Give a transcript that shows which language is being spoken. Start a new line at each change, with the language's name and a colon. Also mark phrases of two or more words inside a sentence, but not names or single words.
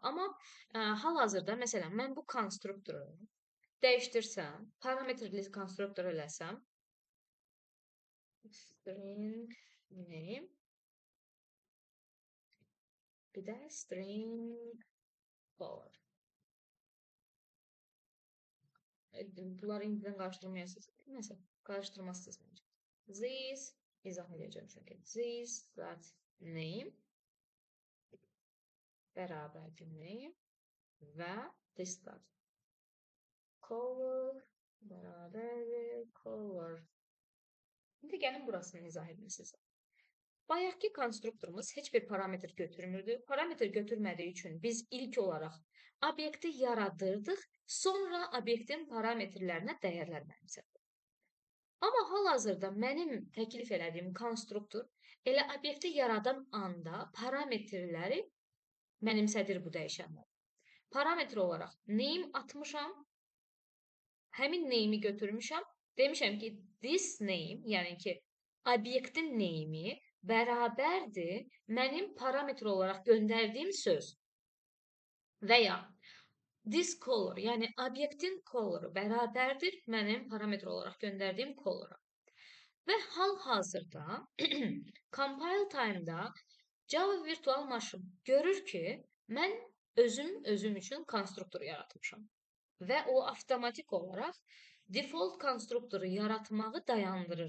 Azerbaijani: Amma hal-hazırda, məsələn, mən bu konstruktoru dəyişdirsəm, parametrli konstruktor eləsəm,
English: string name,
Azerbaijani: bir də
English: string color.
Azerbaijani: Bunları indidən qarşıdırmayasınız. Nəsə, qarşıdırmazsınız məncə. This, izah edəcəm çünki.
English: This, that, name, bərabərdir name və this, that.
Azerbaijani: Color, bərabərdir color. İndi gəlin burasını izah edin sizə. Bayaqki konstruktorumuz heç bir parametr götürmürdü. Parametr götürmədiyi üçün biz ilk olaraq obyekti yaradırdıq, sonra obyektin parametrlərinə dəyərlər mənimsədik. Amma hal-hazırda mənim təklif elədiyim konstruktor elə obyekti yaradan anda parametrləri mənimsədir bu dəyişənlər. Parametr olaraq name atmışam, həmin name'i götürmüşəm, demişəm ki,
English: this name,
Azerbaijani: yəni ki, obyektin name'i bərabərdir mənim parametr olaraq göndərdiyim söz və ya
English: this color,
Azerbaijani: yəni obyektin coloru bərabərdir mənim parametr olaraq göndərdiyim colora. Və hal-hazırda
English: compile time'da
Azerbaijani: Java Virtual Machine görür ki, mən özüm üçün konstruktor yaratmışam. Və o avtomatik olaraq default konstruktoru yaratmağı dayandırır.